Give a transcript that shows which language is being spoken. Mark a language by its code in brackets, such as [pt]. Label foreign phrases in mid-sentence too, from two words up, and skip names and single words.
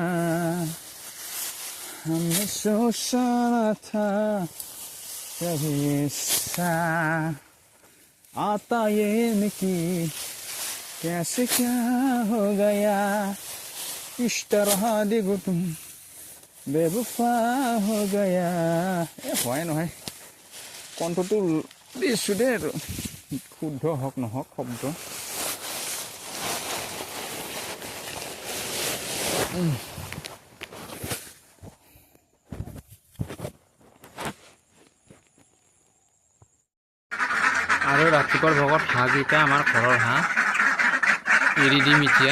[hi] हमने सोचा न था कभी ऐसा आता ये निकी कैसे क्या हो गया इस तरह देखो तुम बेवफा हो गया। [as] হয় নহয় কণ্ঠটো দিছোঁ দেই, আৰু শুদ্ধ হওক নহওক শব্দ। আৰু ৰাতিপুৱাৰ ভাগত হাঁহকেইটা আমাৰ ঘৰৰ হাঁহ এৰি দিম এতিয়া।